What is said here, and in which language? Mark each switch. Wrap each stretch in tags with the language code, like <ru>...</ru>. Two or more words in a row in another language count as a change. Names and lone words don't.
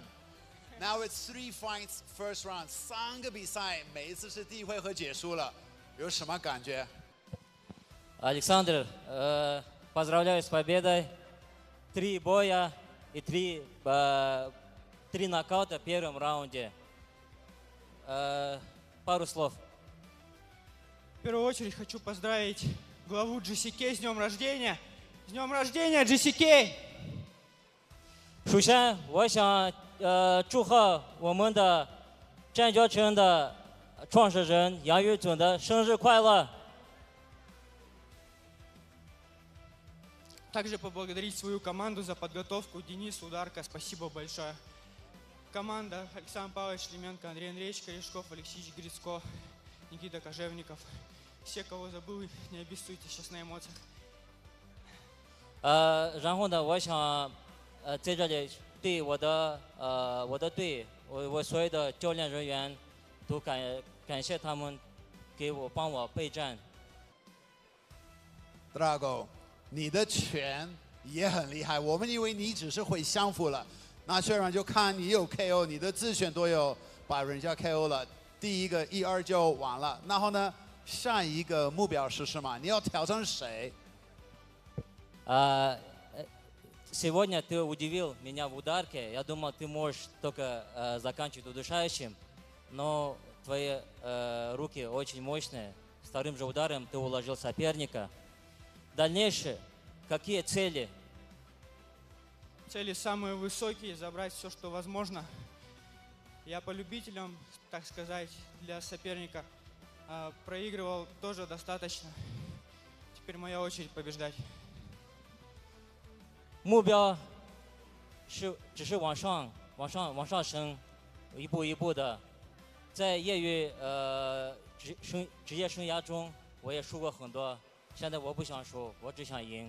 <en>Now it's 3 fights, first round,</en> <zh>3 个比赛，每一次是第一回合结束了，有什么感觉？</zh> <ru>Aleksandr, поздравляю с победой. 3 боя и 3 нокаута в первом раунде. Пару слов. В первую очередь хочу поздравить главу JCK с днем рождения. С днем рождения, JCK!</ru> <zh>首先，我想祝贺我们的战交城的创始人杨宇总的生日快乐。</zh> <ru>Также поблагодарить свою команду за подготовку. Денис, Ударка, спасибо большое. Команда Александр Павлович Леменко, Андрей Андреевич Корешков, Алексей Грицко, Никита Кожевников. Все, кого забыл, не обессудьте, сейчас на эмоциях.</ru> <zh>然后呢，我想在这里对我的队，我所有的教练人员都感谢他们帮我备战。 Drago。你的拳也很厉害，我们以为你只是会相扑了，那虽然就看你有 KO， 你的自选队友把人家 KO 了，第一个1-2就完了。然后呢，下一个目标是什么？你要挑战谁</zh> <ru>？Сегодня ты удивил меня в ударке. Я думал, ты можешь только заканчивать удушающим, но твои руки очень мощные. Вторым же ударом ты уложил соперника. Дальнейшее, какие цели? Цели самые высокие, забрать все, что возможно. Я по любителям, так сказать, для соперника проигрывал тоже достаточно. Теперь моя очередь побеждать.</ru> <zh>目标只是往上升，一步一步的。在业余职业生涯中，我也输过很多。现在我不想输，我只想赢。</zh>